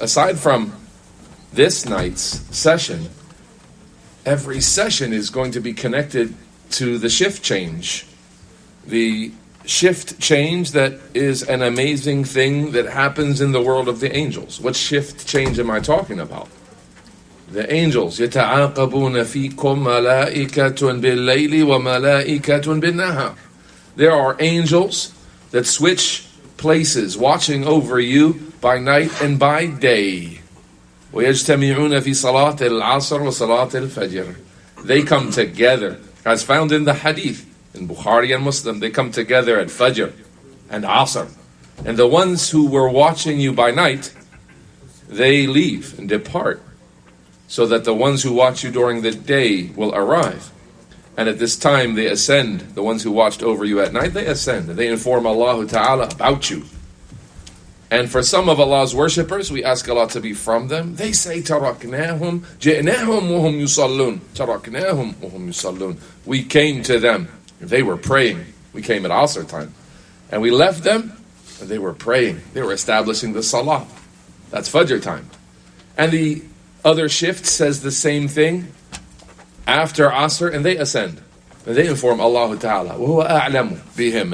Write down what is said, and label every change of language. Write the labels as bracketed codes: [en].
[en] Aside from this night's session, every session is going to be connected to the shift change. The shift change that is an amazing thing that happens in the world of the angels. What shift change am I talking about? The angels, [ar] يَتَعَاقَبُونَ فِيكُمْ مَلَائِكَةٌ بِاللَّيْلِ وَمَلَائِكَةٌ بِالنَّهَارِ. [en] There are angels that switch places, watching over you by night and by day. [ar] وَيَجْتَمِعُونَ فِي صَلَاةِ الْعَصْرِ وَصَلَاةِ الْفَجْرِ. [en] They come together, as found in the hadith, in Bukhari and Muslim. They come together at Fajr and Asr. And the ones who were watching you by night, they leave and depart, so that the ones who watch you during the day will arrive. And at this time they ascend. The ones who watched over you at night, they ascend. They inform Allah Ta'ala about you. And for some of Allah's worshippers, we ask Allah to be from them. They say, [ar] تَرَكْنَاهُمْ جِئْنَاهُمْ وَهُمْ يُصَلُّونَ تَرَكْنَاهُمْ وَهُمْ يُصَلُّونَ. [en] We came to them. They were praying. We came at Asr time. And we left them, and they were praying. They were establishing the Salah. That's Fajr time. And the other shift says the same thing after Asr, and they ascend. And they inform Allah Ta'ala. [ar] وَهُوَ أَعْلَمُ بِهِمْ.